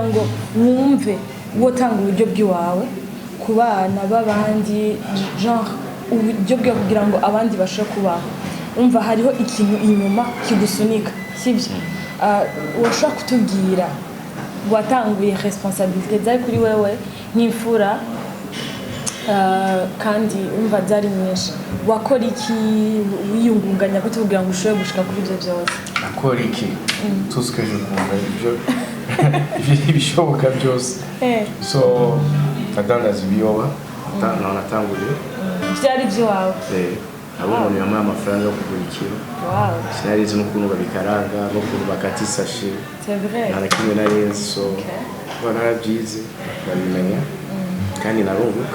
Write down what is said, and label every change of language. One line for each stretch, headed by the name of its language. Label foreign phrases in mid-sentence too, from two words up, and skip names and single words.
Rundi: ngo mwumve wotanga uburyo bw'iwawe ku bana b'abandi genre uburyo bwo kugira ngo abandi bashobore kubaho umva hariho ikintu inyuma kigusunika sibyo washaka kutubwira watanguye responsabilité zari kuri wewe nk'imfura kandi umva byari nyinshi wakora iki wiyungunganya gute kugira ngo ushobore gushika kuri ibyo byose akora iki
French: tout ce que je pouvais
Rundi: ibyo ibishoboka byose so nadandaza ibiyoba natanguye byari iby'iwawe abo umuntu yamuha amafaranga yo kugura ikiro sinarizi n'ukuntu babikaranga n'ukuntu bakata isashi nta na kimwe narizi so narabyize babimenya kandi narunguka